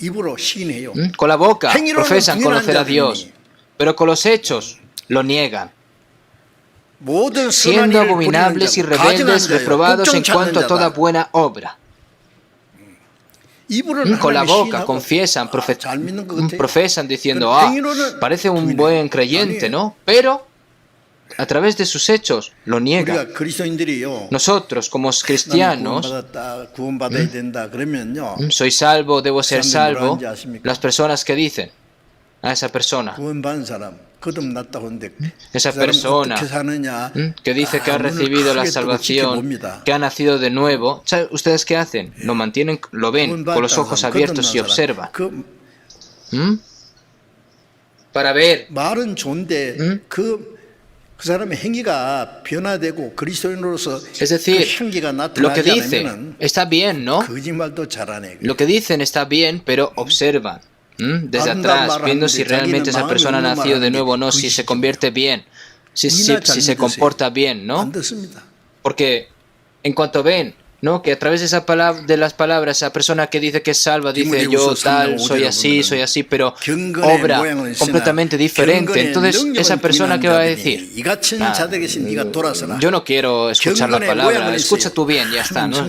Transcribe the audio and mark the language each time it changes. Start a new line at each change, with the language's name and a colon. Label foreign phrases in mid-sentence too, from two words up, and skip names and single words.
Spanish: Con la boca profesan conocer a Dios, pero con los hechos lo niegan, siendo abominables y rebeldes, reprobados en cuanto a toda buena obra. Con la boca confiesan, profesan diciendo, parece un buen creyente, ¿no? Pero a través de sus hechos lo niega.
Korean: 우리가 그리스도인들이요.
Spanish: Nosotros, como
Korean: 나는
Spanish: cristianos,
Korean: 구원받았다, 구원받아야 된다 그러면요.
Spanish: soy salvo, debo ser salvo.
Korean: 뭐라는지 아십니까?
Spanish: Las personas que dicen a esa persona,
Korean: 구원받은 사람 거듭났다고 하는데
Spanish: esa
Korean: 그 사람
Spanish: persona
Korean: 어떻게 사느냐?
Spanish: que dice que ha
Korean: 눈을
Spanish: recibido la
Korean: 크게 뜨고
Spanish: salvación,
Korean: 지켜봅니다.
Spanish: que ha nacido de nuevo. ¿Sabe ustedes qué hacen? Lo mantienen, lo ven con los ojos abiertos y observan.
Korean: 그
Spanish: Para ver.
Korean: 말은 좋은데 그 사람의 행위가 변화되고 그리스도인으로서
Spanish: Es decir,
Korean: 그 향기가
Spanish: lo que
Korean: 나타나지
Spanish: dice
Korean: 않으면
Spanish: está bien, ¿no?
Korean: 거짓말도 잘하네.
Spanish: Lo que dicen está bien, pero observan desde atrás, viendo si realmente esa persona ha nacido de nuevo o no, si se convierte bien, si se comporta bien, ¿no?
Korean: 안 듣습니다.
Spanish: Porque en cuanto ven, ¿no? Que a través de de las palabras, esa persona que dice que es salva, dice yo tal, soy así, pero obra completamente diferente. Entonces, esa persona que va a decir, yo no quiero escuchar la palabra, escucha tú bien, ya está, ¿no?